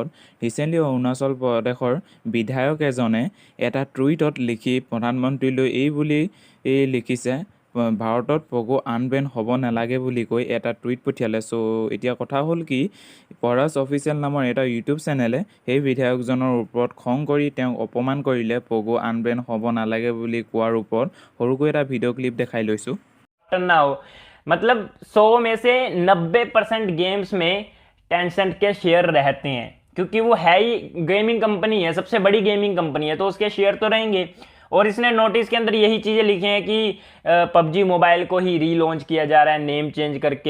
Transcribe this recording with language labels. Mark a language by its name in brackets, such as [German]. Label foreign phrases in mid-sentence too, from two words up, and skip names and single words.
[Assamese] ৰিচেণ্টলি অৰুণাচল প্ৰদেশৰ বিধায়ক এজনে এটা টুইটত লিখি প্ৰধানমন্ত্ৰীলৈ এই বুলি লিখিছে, ভাৰতত [English] PUBG unban [Assamese] হ'ব নালাগে বুলি কৈ এটা টুইট পঠিয়ালে। চ' এতিয়া কথা হ'ল কি, পৰাজ অফিচিয়েল নামৰ এটা ইউটিউব চেনেলে সেই বিধায়কজনৰ ওপৰত খং কৰি তেওঁক অপমান কৰিলে [English] PUBG unban [Assamese] হ'ব নালাগে বুলি কোৱাৰ ওপৰত সৰুকৈ এটা [English] video clip [Assamese] দেখাই লৈছোঁ। [Hindi] ना हो मतलब 100 में से 90% गेम्स में टेंसेंट के शेयर रहते हैं, क्योंकि वो है ही [English] gaming company [Hindi] है, सबसे बड़ी [English] gaming company [Hindi] है, तो उसके शेयर तो रहेंगे। और इसने नोटिस के अंदर यही चीज़ें लिखी हैं कि पबजी मोबाइल को ही रीलॉन्च किया जा रहा है [English] name change [Hindi] करके।